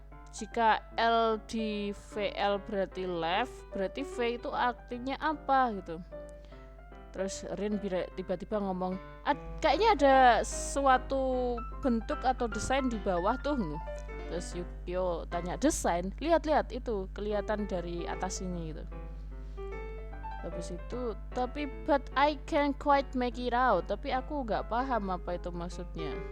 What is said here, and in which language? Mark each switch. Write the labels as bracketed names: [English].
[Indonesian] Jika L di VL berarti left, berarti V itu artinya apa gitu. Terus Rin tiba-tiba ngomong, kayaknya ada suatu bentuk atau desain di bawah tuh. Terus Yukio tanya, desain? Lihat itu kelihatan dari atas sini gitu. Habis itu, [English] but I can't quite make it out. [Indonesian] Tapi aku gak paham apa itu maksudnya.